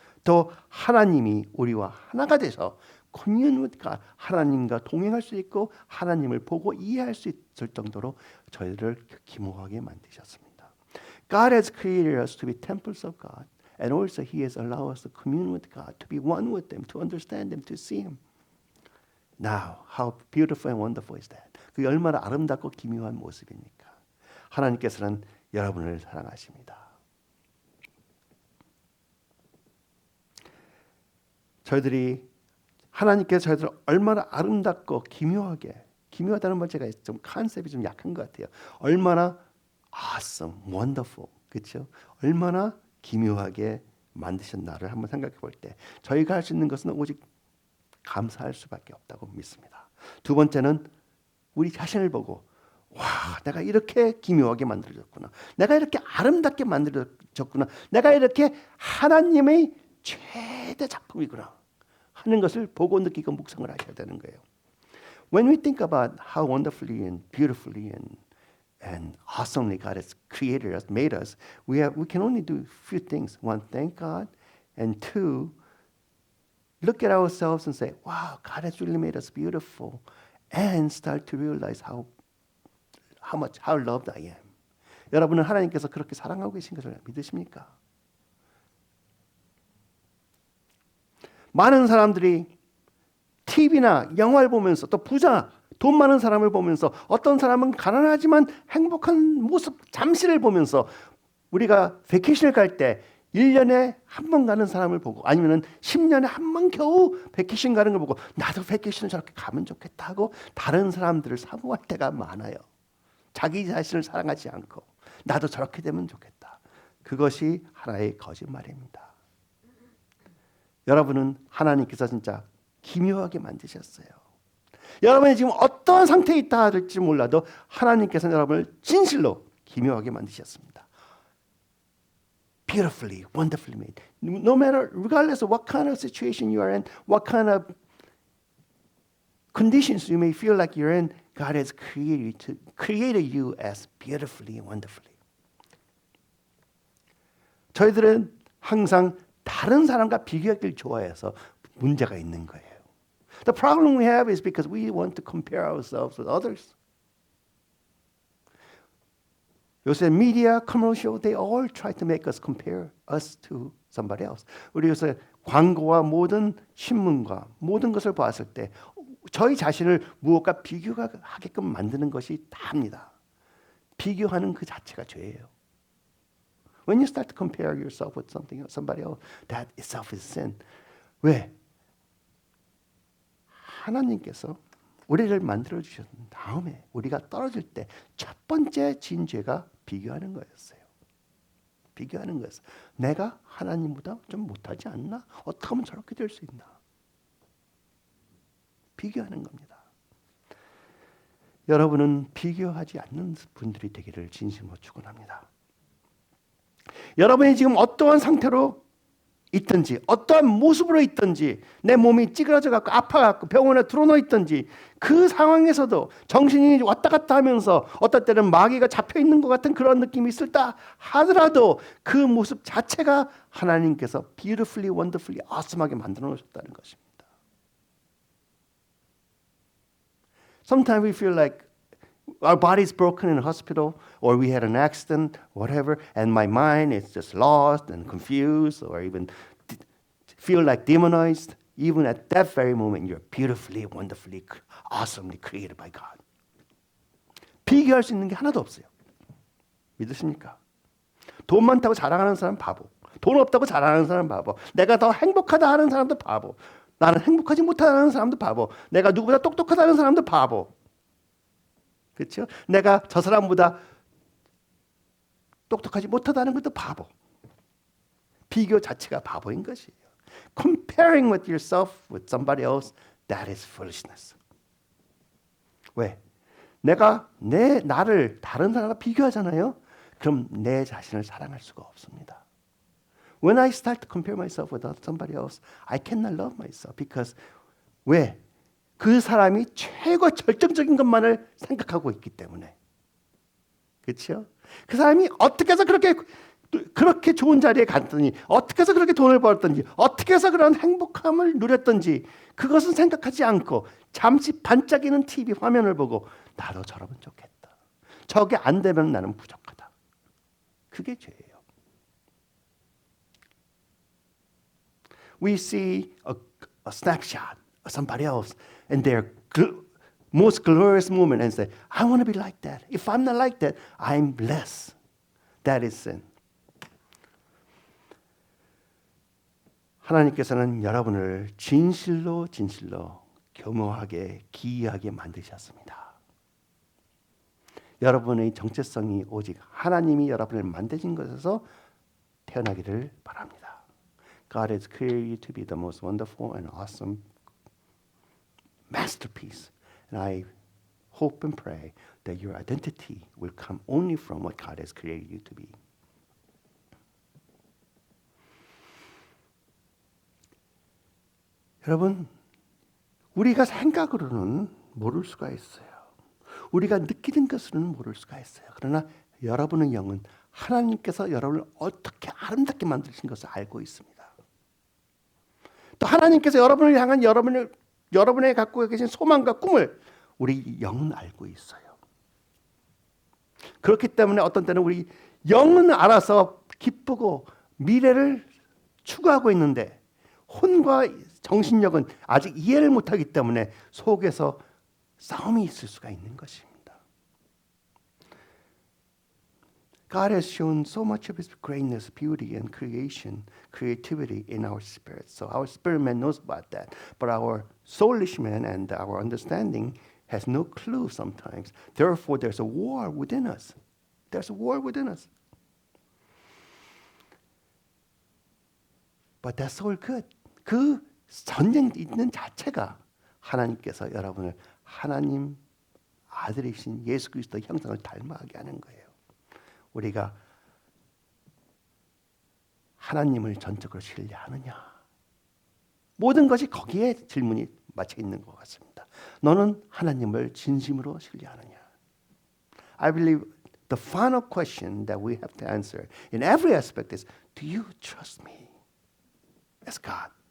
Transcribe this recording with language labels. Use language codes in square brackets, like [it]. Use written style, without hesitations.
[ko] 또 하나님이 우리와 하나가 돼서 커뮤니티가 하나님과 동행할 수 있고 하나님을 보고 이해할 수 있을 정도로 저희를 기모하게 만드셨습니다. [en] God has created us to be temples of God, and also He has allowed us to commune with God, to be one with them, to understand Him, to see Him. Now, how beautiful and wonderful is that? [ko] 그게 얼마나 아름답고 기묘한 모습입니까? 하나님께서는 여러분을 사랑하십니다. 저희들이 하나님께서 저희들을 얼마나 아름답고 기묘하게, 기묘하다는 말 제가 좀 컨셉이 좀 약한 것 같아요. 얼마나 [en] awesome, wonderful, [ko] 그렇죠? 얼마나 기묘하게 만드셨나를 한번 생각해 볼 때 저희가 할 수 있는 것은 오직 감사할 수밖에 없다고 믿습니다. 두 번째는 우리 자신을 보고 와, 내가 이렇게 기묘하게 만들어졌구나. 내가 이렇게 아름답게 만들어졌구나. 내가 이렇게 하나님의 최대 작품이구나 하는 것을 보고 느끼고 묵상을 하셔야 되는 거예요. [en] When we think about how wonderfully and beautifully and awesomely God has created us, made us, we can only do a few things. One, thank God, and two, look at ourselves and say, wow, God has really made us beautiful, and start to realize how loved I am. [ko] 여러분은 하나님께서 그렇게 사랑하고 계신 것을 믿으십니까? 많은 사람들이 TV나 영화를 보면서 또 부자, 돈 많은 사람을 보면서 어떤 사람은 가난하지만 행복한 모습 잠시를 보면서 우리가 베케이션을 갈 때 1년에 한 번 가는 사람을 보고 아니면 10년에 한 번 겨우 베케이션 가는 걸 보고 나도 베케이션을 저렇게 가면 좋겠다 하고 다른 사람들을 사모할 때가 많아요. 자기 자신을 사랑하지 않고 나도 저렇게 되면 좋겠다. 그것이 하나의 거짓말입니다. 여러분은 하나님께서 진짜 기묘하게 만드셨어요. 여러분이 지금 어떠한 상태에 있다 할지 몰라도 하나님께서는 여러분을 진실로 기묘하게 만드셨습니다. [en] Beautifully, wonderfully made. No matter, regardless of what kind of situation you are in, what kind of conditions you may feel like you're in, God has created you as beautifully and wonderfully. [ko] 저희들은 항상 다른 사람과 비교하기를 좋아해서 문제가 있는 거예요. [en] The problem we have is because we want to compare ourselves with others. [ko] 요새 미디어, 커머셜, [en] they all try to make us compare us to somebody else. [ko] 우리 요새 광고와 모든 신문과 모든 것을 보았을 때 저희 자신을 무엇과 비교하게끔 만드는 것이 다입니다. 비교하는 그 자체가 죄예요. [en] When you start to compare yourself with somebody else, that itself is sin. [ko] 왜? 하나님께서 우리를 만들어 주신 다음에 우리가 떨어질 때 첫 번째 진 죄가 비교하는 거였어요. 비교하는 거였어요. 내가 하나님보다 좀 못하지 않나? 어떻게 하면 저렇게 될 수 있나? 비교하는 겁니다. 여러분은 비교하지 않는 분들이 되기를 진심으로 축원합니다. 여러분이 지금 어떠한 상태로 있든지 어떠한 모습으로 있든지 내 몸이 찌그러져 갖고 아파 갖고 병원에 들어놓여 있든지 그 상황에서도 정신이 왔다 갔다 하면서 어떨 때는 마귀가 잡혀 있는 것 같은 그런 느낌이 있을다 하더라도 그 모습 자체가 하나님께서 [en] beautifully, wonderfully, awesome [ko] 하게 만들어 놓으셨다는 것입니다. [en] Sometimes we feel like our body's broken in a hospital, or we had an accident, whatever, and my mind is just lost and confused, or even feel like demonized. Even at that very moment, you're beautifully, wonderfully, awesomely created by God. [ko] 비교할 수 있는 게 하나도 없어요. 믿으십니까? 돈 많다고 자랑하는 사람 바보. 돈 없다고 자랑하는 사람 바보. 내가 더 행복하다 하는 사람도 바보. 나는 행복하지 못하다는 사람도 바보. 내가 누구보다 똑똑하다는 사람도 바보. 그렇죠? 내가 저 사람보다 똑똑하지 못하다는 것도 바보. 비교 자체가 바보인 것이에요. [en] Comparing with yourself with somebody else, that is foolishness. [ko] 왜? 내가 나를 다른 사람과 비교하잖아요. 그럼 내 자신을 사랑할 수가 없습니다. [en] When I start to compare myself with somebody else, I cannot love myself because [ko] 왜? 그 사람이 최고 절정적인 것만을 생각하고 있기 때문에. 그렇죠? 그 사람이 어떻게 해서 그렇게 좋은 자리에 갔더니 어떻게 해서 그렇게 돈을 벌었든지 어떻게 해서 그런 행복함을 누렸든지 그것은 생각하지 않고 잠시 반짝이는 TV 화면을 보고 나도 저러면 좋겠다. 저게 안 되면 나는 부족하다. 그게 죄예요. [en] We see a snapshot of somebody else and their most glorious moment and say, I want to be like that. If I'm not like that, I'm less. That is sin. [ko] 하나님께서는 여러분을 진실로 교묘하게 기이하게 만드셨습니다. 여러분의 정체성이 오직 하나님이 여러분을 만드신 것에서 태어나기를 바랍니다. [en] God has created you to be the most wonderful and awesome masterpiece. And I hope and pray that your identity will come only from what God has created you to be. [ko] 여러분, 우리가 생각으로는 모를 수가 있어요. 우리가 느끼는 것으로는 모를 수가 있어요. 그러나 여러분의 영은 하나님께서 여러분을 어떻게 아름답게 만드신 것을 알고 있습니다. 또 하나님께서 여러분을 향한 여러분의 갖고 계신 소망과 꿈을 우리 영은 알고 있어요. 그렇기 때문에 어떤 때는 우리 영은 알아서 기쁘고 미래를 추구하고 있는데 혼과 정신력은 아직 이해를 못하기 때문에 속에서 싸움이 있을 수가 있는 것입니다. [en] God has shown so much of His greatness, beauty, and creativity in our spirit. So our spirit man knows about that. But our soulish man and our understanding has no clue sometimes. Therefore, there's a war within us. There's a war within us. But that's all good. [ko] 그 전쟁 있는 자체가 하나님께서 여러분을 하나님 아들이신 예수 그리스도의 형상을 닮아가게 하는 거예요. 우리가 하나님을 전적으로 신뢰하느냐? 모든 것이 거기에 질문이 맞춰 있는 것 같습니다. 너는 하나님을 진심으로 신뢰하느냐? [en] I believe the final question that we have to answer in every aspect is, do you trust me as God?